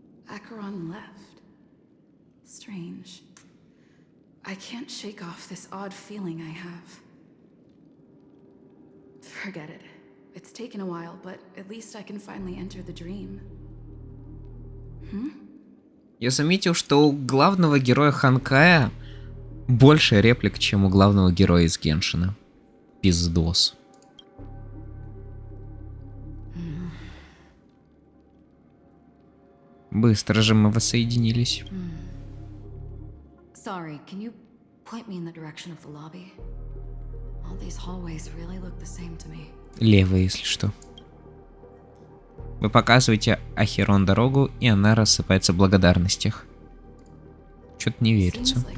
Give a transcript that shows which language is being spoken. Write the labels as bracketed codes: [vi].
[en] Acheron left. Strange. I can't shake off this odd feeling I have. Forget it. It's taken a while, but at least I can finally enter the dream. [ru] Я заметил, что у главного героя Ханкая больше реплик, чем у главного героя из Геншина. Пиздос. Быстро же мы воссоединились. [en] Sorry, can you point me in the direction of the lobby? All these hallways really look the same to me. [ru] Лево, если что. Вы показываете Ахерон дорогу, и она рассыпается в благодарностях. Что-то не верится.